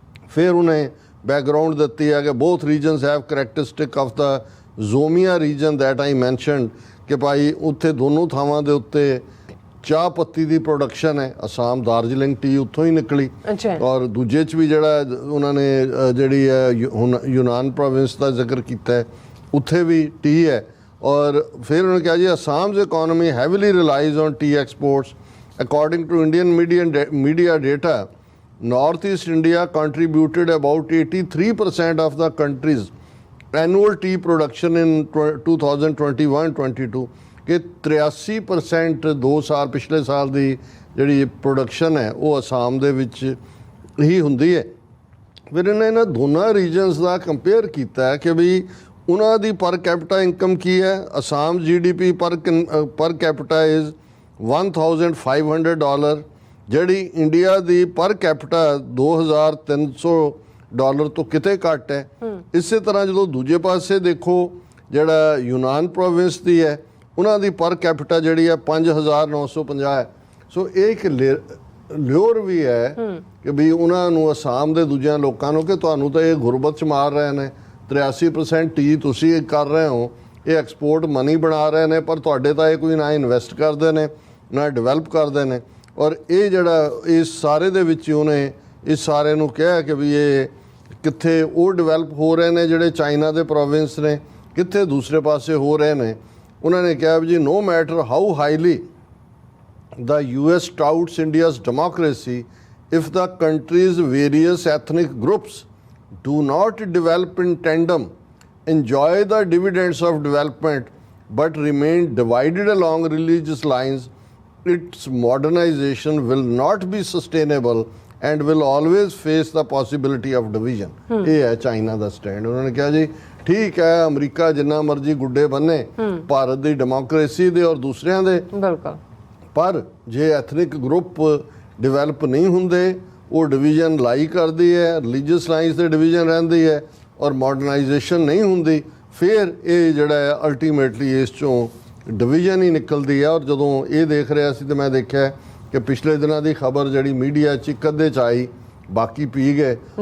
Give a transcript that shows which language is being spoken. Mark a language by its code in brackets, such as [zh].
[pa] ਫਿਰ ਉਹਨੇ ਬੈਕਗਰਾਊਂਡ ਦਿੱਤੀ ਹੈ ਕਿ [en] both regions have characteristic of the Zomia region that I mentioned, [pa] ਕਿ ਭਾਈ ਉੱਥੇ ਦੋਨੋਂ ਥਾਵਾਂ ਦੇ ਉੱਤੇ ਚਾਹ ਪੱਤੀ ਦੀ ਪ੍ਰੋਡਕਸ਼ਨ ਹੈ, ਅਸਾਮ ਦਾਰਜਲਿੰਗ ਟੀ ਉੱਥੋਂ ਹੀ ਨਿਕਲੀ। ਔਰ ਦੂਜੇ 'ਚ ਵੀ ਜਿਹੜਾ ਉਹਨਾਂ ਨੇ ਜਿਹੜੀ ਹੈ ਹੁਣ ਯੂਨਾਨ ਪ੍ਰੋਵਿੰਸ ਦਾ ਜ਼ਿਕਰ ਕੀਤਾ ਹੈ, ਉੱਥੇ ਵੀ ਟੀ ਹੈ। ਔਰ ਫਿਰ ਉਹਨੇ ਕਿਹਾ ਜੀ ਅਸਾਮ's [en] economy heavily relies on tea exports. According to Indian media data, Northeast India contributed about 83% of the country's annual tea production in 2021-22 [pa] ਕਿ 83% 2 ਸਾਲ ਪਿਛਲੇ ਸਾਲ ਦੀ ਜਿਹੜੀ ਪ੍ਰੋਡਕਸ਼ਨ ਹੈ ਉਹ ਅਸਾਮ ਦੇ ਵਿੱਚ ਹੀ ਹੁੰਦੀ ਹੈ। ਫਿਰ ਇਹਨਾਂ ਦੋਨਾਂ ਰੀਜਨਸ ਦਾ ਕੰਪੇਅਰ ਕੀਤਾ ਕਿ ਵੀ ਉਹਨਾਂ ਦੀ ਪਰ ਕੈਪੀਟਾ ਇਨਕਮ ਕੀ ਹੈ। ਅਸਾਮ GDP ਪਰ ਕੈਪੀਟਾ ਇਜ਼ $1,500, ਜਿਹੜੀ ਇੰਡੀਆ ਦੀ ਪਰ ਕੈਪੀਟਾ $2,300 ਤੋਂ ਕਿਤੇ ਘੱਟ ਹੈ। ਇਸੇ ਤਰ੍ਹਾਂ ਜਦੋਂ ਦੂਜੇ ਪਾਸੇ ਦੇਖੋ ਜਿਹੜਾ ਯੂਨਾਨ ਪ੍ਰੋਵਿੰਸ ਦੀ ਹੈ, ਉਹਨਾਂ ਦੀ ਪਰ ਕੈਪੀਟਾ ਜਿਹੜੀ ਹੈ 5,950 ਹੈ। ਸੋ ਇਹ ਇੱਕ ਲਿਓਰ ਵੀ ਹੈ ਕਿ ਵੀ ਉਹਨਾਂ ਨੂੰ ਅਸਾਮ ਦੇ ਦੂਜਿਆਂ ਲੋਕਾਂ ਨੂੰ ਕਿ ਤੁਹਾਨੂੰ ਤਾਂ ਇਹ ਗੁਰਬਤ 'ਚ ਮਾਰ ਰਹੇ ਨੇ। 83% ਟੀ ਤੁਸੀਂ ਕਰ ਰਹੇ ਹੋ, ਇਹ ਐਕਸਪੋਰਟ ਮਨੀ ਬਣਾ ਰਹੇ ਨੇ, ਪਰ ਤੁਹਾਡੇ ਤਾਂ ਇਹ ਕੋਈ ਨਾ ਇਨਵੈਸਟ ਕਰਦੇ ਨੇ ਨਾ ਡਿਵੈਲਪ ਕਰਦੇ ਨੇ। ਔਰ ਇਹ ਜਿਹੜਾ ਇਸ ਸਾਰੇ ਦੇ ਵਿੱਚ ਉਹਨੇ ਇਸ ਸਾਰੇ ਨੂੰ ਕਿਹਾ ਕਿ ਵੀ ਇਹ ਕਿੱਥੇ ਉਹ ਡਿਵੈਲਪ ਹੋ ਰਹੇ ਨੇ ਜਿਹੜੇ ਚਾਈਨਾ ਦੇ ਪ੍ਰੋਵਿੰਸ ਨੇ, ਕਿੱਥੇ ਦੂਸਰੇ ਪਾਸੇ ਹੋ ਰਹੇ ਨੇ। ਉਹਨਾਂ ਨੇ ਕਿਹਾ ਵੀ ਜੀ [en] no matter how highly the US touts India's democracy, if the country's various ethnic groups do not develop in tandem, enjoy the dividends of development, but remain divided along religious lines, its modernization will not be sustainable and will always face the possibility of division. [pa] ਇਹ ਹੈ China ਦਾ stand. ਉਹਨਾਂ ਨੇ ਕਿਹਾ ਜੀ ਠੀਕ ਹੈ America ਜਿੰਨਾ ਮਰਜ਼ੀ ਗੁੱਡੇ ਬੰਨੇ ਭਾਰਤ ਦੀ ਡੈਮੋਕ੍ਰੇਸੀ ਦੇ ਔਰ ਦੂਸਰਿਆਂ ਦੇ, ਬਿਲਕੁਲ, ਪਰ ਜੇ ਐਥਨਿਕ ਗਰੁੱਪ ਡਿਵੈਲਪ ਨਹੀਂ ਹੁੰਦੇ ਉਹ ਡਿਵੀਜ਼ਨ ਲਾਈ ਕਰਦੀ ਹੈ, ਰਿਲੀਜੀਅਸ ਲਾਈਨਸ ਦੇ ਡਿਵੀਜ਼ਨ ਰਹਿੰਦੀ ਹੈ ਔਰ ਮਾਡਰਨਾਈਜੇਸ਼ਨ ਨਹੀਂ ਹੁੰਦੀ, ਫਿਰ ਇਹ ਜਿਹੜਾ ਹੈ ਅਲਟੀਮੇਟਲੀ ਇਸ 'ਚੋਂ ਡਿਵੀਜ਼ਨ ਹੀ ਨਿਕਲਦੀ ਹੈ। ਔਰ ਜਦੋਂ ਇਹ ਦੇਖ ਰਿਹਾ ਸੀ ਤਾਂ ਮੈਂ ਦੇਖਿਆ ਕਿ ਪਿਛਲੇ ਦਿਨਾਂ ਦੀ ਖਬਰ ਜਿਹੜੀ ਮੀਡੀਆ 'ਚ ਇੱਕ ਅੱਧੇ 'ਚ ਆਈ, ਬਾਕੀ ਪੀ ਗਏ।